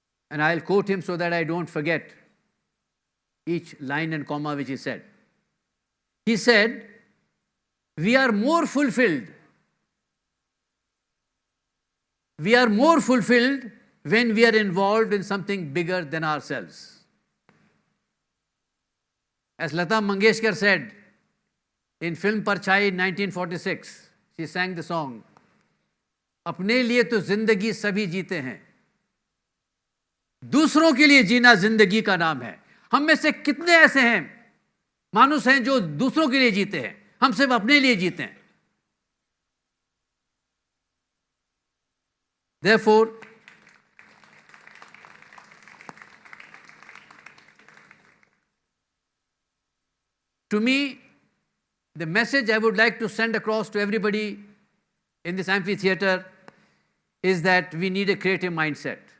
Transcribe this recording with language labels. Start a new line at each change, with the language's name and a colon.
English: And I'll quote him so that I don't forget each line and comma which he said. He said, "We are more fulfilled. We are more fulfilled when we are involved in something bigger than ourselves." As Lata Mangeshkar said in film Parchai in 1946, she sang the song,
Hindi: "अपने लिए तो जिंदगी सभी जीते हैं, दूसरों के लिए जीना जिंदगी का नाम है." हम में से कितने ऐसे हैं, मानुस हैं जो दूसरों के लिए जीते हैं, हम सिर्फ अपने लिए जीते हैं.
English: Therefore, to me, the message I would like to send across to everybody in this amphitheater is that we need a creative mindset.